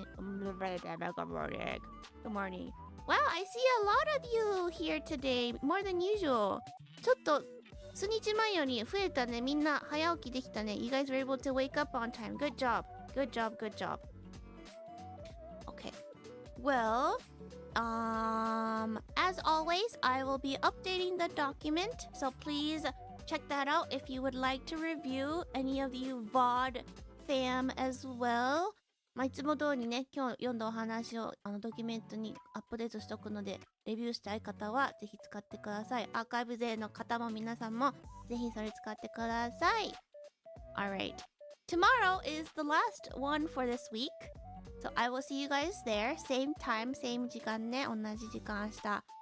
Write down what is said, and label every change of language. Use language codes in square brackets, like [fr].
[en] Wow, I see a lot of you here today. More than usual. [ja] ちょっと数日前より増えたね。みんな早起きできたね。 [en] You guys were able to wake up on time. Good job. Okay. Well, as always, I will be updating the document, so please check that out if you would like to review any of you VOD fam as well. [ja] まあ、いつも通りね、今日読んだお話をドキュメントにアップデートしておくので、レビューしたい方はぜひ使ってください。アーカイブ勢の方も皆さんもぜひそれ使ってください。 [en] Alright. Tomorrow is the last one for this week. So I will see you guys there. Same time, same [ja] 時間ね。同じ時間明日。